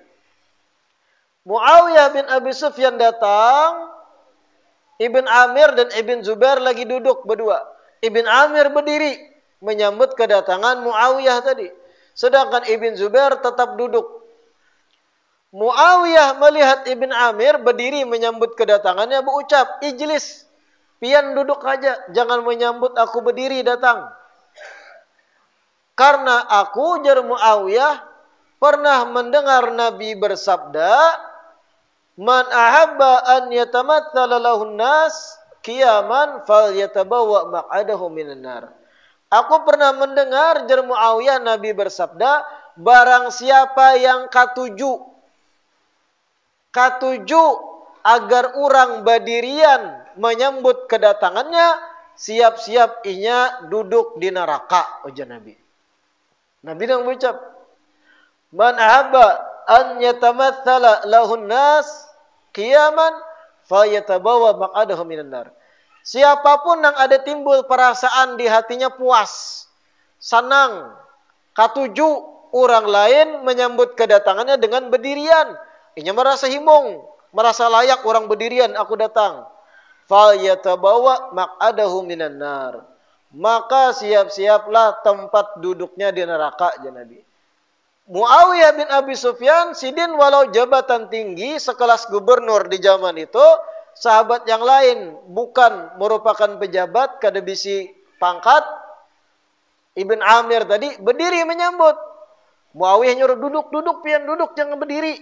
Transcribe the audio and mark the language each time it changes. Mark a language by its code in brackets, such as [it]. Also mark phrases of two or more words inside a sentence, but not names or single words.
[bjn] Muawiyah bin Abi Sufyan datang, Ibn Amir dan Ibn Zubair lagi duduk berdua. Ibn Amir berdiri menyambut kedatangan Muawiyah tadi. Sedangkan Ibn Zubair tetap duduk. Muawiyah melihat Ibn Amir berdiri menyambut kedatangannya, berucap, ijlis, pian duduk aja, jangan menyambut aku berdiri datang. Karena aku, jar Muawiyah, pernah mendengar Nabi bersabda, [ar] من أحب أن يتمثل له الناس قياما فليتبوأ مقعده من النار. [bjn] Aku pernah mendengar jar Muawiyah Nabi bersabda, barang siapa yang katuju agar orang berdirian menyambut kedatangannya, siap-siap inya duduk di neraka, ujar Nabi. Nabi yang berucap, [ar] من أحب أن يتمثل له الناس قياما فليتبوأ مقعده من النار. [bjn] Siapapun yang ada timbul perasaan di hatinya puas, senang, katuju orang lain menyambut kedatangannya dengan berdirian, inya merasa himung, merasa layak orang berdirian aku datang, [ar] فليتبوأ مقعده من النار. [bjn] Maka siap-siaplah tempat duduknya di neraka, ya Nabi. Muawiyah bin Abi Sufyan sidin walau jabatan tinggi sekelas gubernur di zaman itu, sahabat yang lain bukan merupakan pejabat kada bisi pangkat, Ibn Amir tadi berdiri menyambut. Muawiyah nyuruh duduk pian duduk jangan berdiri.